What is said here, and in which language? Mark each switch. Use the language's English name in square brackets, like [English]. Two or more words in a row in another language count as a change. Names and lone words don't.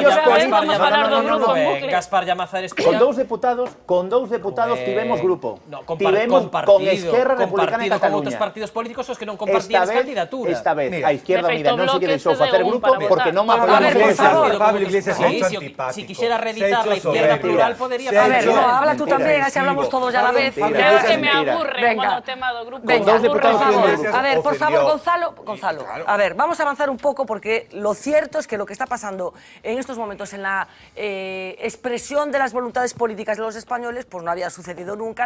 [Galician] Gaspar Llamazares con dous deputados tivemos grupo. Tivemos con Esquerra Republicana de Cataluña. Con outros partidos políticos os que non compartían as candidaturas. Esta vez a Izquierda Unida non se lle deixou facer grupo porque non apoiamos Pablo Iglesias. Si quixera reeditar la Izquierda Plural, podería... [Spanish] A ver, no, habla tú tamén, así hablamos todos ya a la vez. [Galician] Creo que me aburre o tema do grupo. [Spanish] Venga, por favor. A ver, por favor, Gonzalo. A ver, vamos a avanzar un poco porque lo cierto es que lo que está pasando en estos momentos en la expresión de las voluntades políticas de los españoles, pues no había sucedido nunca.